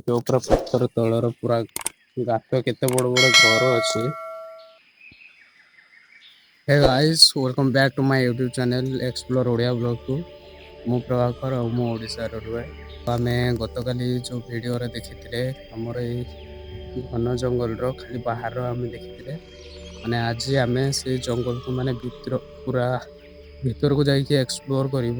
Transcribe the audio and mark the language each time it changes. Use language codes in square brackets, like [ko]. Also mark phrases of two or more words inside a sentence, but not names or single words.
[or] ଦେଖିବ ପୁରା ପଥର ତଳର ପୁରା ଗାତ, କେତେ ବଡ ବଡ ଘର ଅଛି। [en] Hey guys, welcome back to my YouTube channel Explore Odia Vlog କୁ। [or] ମୁଁ ପ୍ରଭାକର ଆଉ ମୁଁ ଓଡ଼ିଶାର ରୁହେ। ଆମେ ଗତକାଲି ଯେଉଁ ଭିଡ଼ିଓରେ ଦେଖିଥିଲେ ଆମର ଏଇ ଘନ ଜଙ୍ଗଲର ଖାଲି ବାହାର ଆମେ ଦେଖିଥିଲେ, ମାନେ ଆଜି ଆମେ ସେ ଜଙ୍ଗଲକୁ ମାନେ ପୁରା ଭିତରକୁ ଯାଇକି ଏକ୍ସପ୍ଲୋର କରିବୁ।